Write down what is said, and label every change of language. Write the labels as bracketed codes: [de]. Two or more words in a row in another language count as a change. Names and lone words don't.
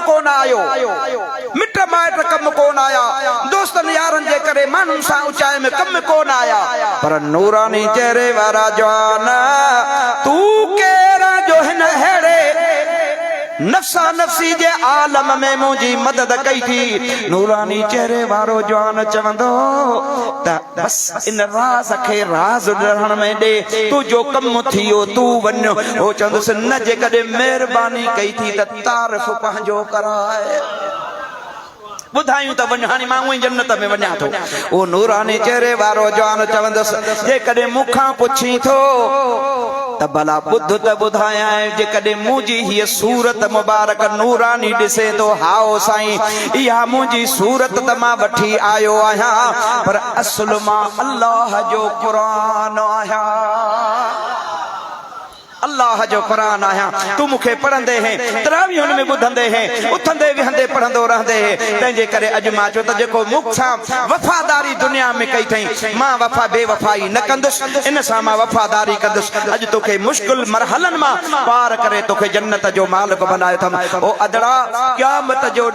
[sd] कोन आयो मिट माइट कम कोन आया दोस्तनि यारनि जे करे माण्हुनि सां ऊचाई में कम कोन आया पर नूरानी चेहरे वारा जवान तू केरा जो हिन हेड़े नफ्सा नफ्सी जे आलम में मुझी मदद कई थी नूरानी चेहरे वारो जवान चवंदो त बस इन राज खे राज रहण में दे तू जो कम थियो तू वञो हो चवंदुसि न जे कॾहिं महिरबानी कई थी त तारीफ़ पंहिंजो कराए बुधायूं त वञ हाणे मां उहे जन्नत में वञा थो ओ नूरानी चेहरे वारो जवान चवंदुसि जे कॾहिं मूंखां पुछी थो त भला ॿुध त ॿुधायां जे कॾहिं मुंहिंजी हीअ सूरत मुबारक नूरानी ॾिसे थो हाओ साईं इहा मुंहिंजी सूरत त मां वठी आयो आहियां पर असुल मां अल्लाह जो क़ुरान आहियां अल्लाह जो कुरान आया तू मुखे पढ़ंदे हैं तरावीहुन में बुधंदे हैं उथंदे विहंदे पढ़ंदो रहंदे हैं तंहिंजे करे अॼु मां चयो त जेको मूंसां वफ़ादारी दुनिया में कई थई मां वफ़ा बेवफ़ाई न कंदुसि इन सां मां वफ़ादारी कंदुसि अॼु तोखे मुश्किल मरहलनि मां पार करे तोखे जन्नत जो मालिक बनायो अथमि ओ अदड़ा क़यामत जो